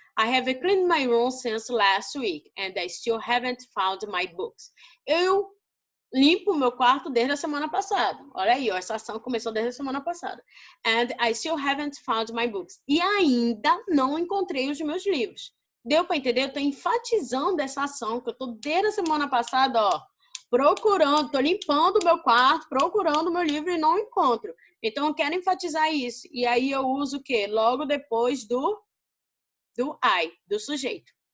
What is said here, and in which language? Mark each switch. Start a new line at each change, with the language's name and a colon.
English: I have cleaned my room since last week and I still haven't found my books.
Portuguese: Eu limpo o meu quarto desde a semana passada. Olha aí, ó, essa ação começou desde a semana passada.
English: And I still haven't found my books.
Portuguese: E ainda não encontrei os meus livros. Deu para entender? Eu estou enfatizando essa ação que eu estou desde a semana passada, ó, procurando, estou limpando o meu quarto, procurando o meu livro e não encontro. Então, eu quero enfatizar isso. E aí eu uso o quê? Logo depois do I, do sujeito.